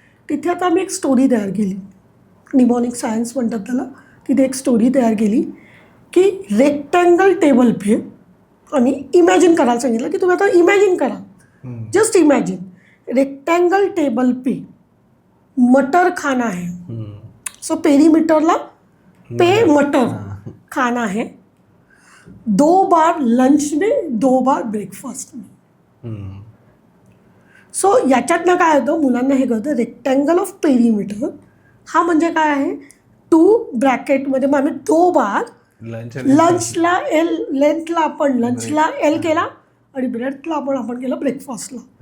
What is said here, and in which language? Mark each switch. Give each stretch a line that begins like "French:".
Marathi: तिथे आता आम्ही एक स्टोरी तयार केली, निमॉनिक सायन्स म्हणतात त्याला. तिथे एक स्टोरी तयार केली की रेक्टँगल टेबल पे आम्ही इमॅजिन करायला सांगितलं की तुम्ही आता इमॅजिन करा,
English: just imagine
Hindi: रेक्टँगल टेबल पे मटर खाना है. सो पेरीमीटरला पे मटर खाना है, 2 बार लंच में, 2 बार ब्रेकफास्ट में.
Marathi: सो याच्यातनं काय होतं, मुलांना हे कळतं रेक्टँगल ऑफ पेरीमीटर हा म्हणजे काय आहे, 2 ब्रॅकेटमध्ये मग आम्ही 2 बार लंचला L, लेंथला आपण लंचला L केला आणि ब्रेडला आपण केलं ब्रेकफास्टला.